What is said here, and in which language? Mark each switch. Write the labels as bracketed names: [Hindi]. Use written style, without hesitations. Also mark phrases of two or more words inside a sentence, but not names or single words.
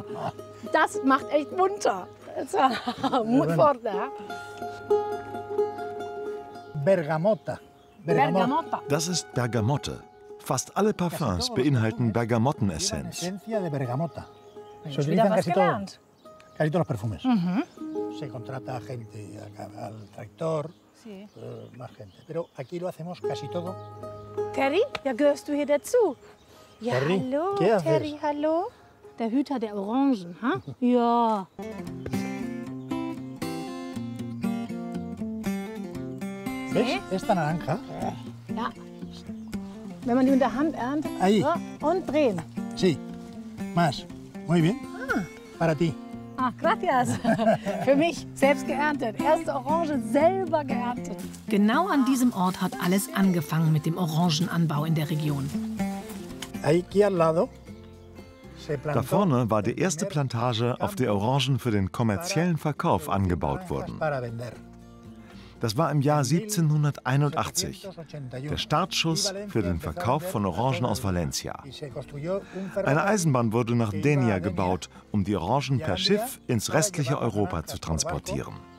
[German] Das macht echt munter. Mut fort, ja? Bergamotta. Bergamotta. Das ist Bergamotte. Fast alle Parfums beinhalten Bergamottenessenz. Mensch, wieder was gelernt. [Spanish] Casi todos los perfumes. Mhm. Se contrata gente al tractor, más gente. Pero aquí lo hacemos casi todo. [German] Terry, ja, gehörst du hier dazu? Ja, Terry, hallo, [Spanish] ¿qué haces? [German] Terry, hallo. Der Hüter der Orangen, ha? Ja. [Spanish] ¿Ves? Esta naranja. [German] Ja. Wenn man die mit der Hand erntet, [Spanish] Ahí. [German] so, und drehen. [Spanish] Sí. Más. Muy bien. Para ti. Ah, gracias. [German] Für mich, selbst geerntet. Erste Orange selber geerntet. Genau an diesem Ort hat alles angefangen mit dem Orangenanbau in der Region. [Spanish] Aquí al lado. [German] Da vorne war die erste Plantage, auf der Orangen für den kommerziellen Verkauf angebaut wurden. Das war im Jahr 1781, der Startschuss für den Verkauf von Orangen aus Valencia. Eine Eisenbahn wurde nach Denia gebaut, um die Orangen per Schiff ins restliche Europa zu transportieren.